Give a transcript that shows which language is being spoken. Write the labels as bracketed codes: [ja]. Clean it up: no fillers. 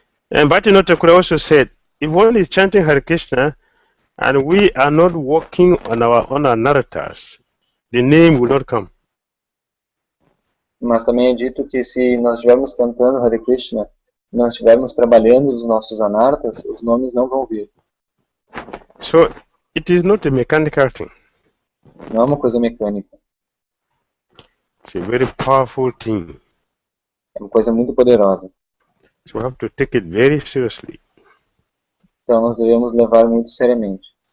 [en] And Bhakti Dhira Damodara also said, if one is chanting Hare Krishna and we are not working on our narrators, the name will not come. [pt] Mas também é dito que se nós estivermos cantando Hare Krishna, nós estivermos trabalhando os nossos anartas, os nomes não vão vir. [en] So it is not a mechanical thing. [pt] Não é uma coisa mecânica. [en] It's a very powerful thing. [pt] É uma coisa muito poderosa. [en] So we have to take it very seriously. [pt] Então nós devemos levar muito seriamente.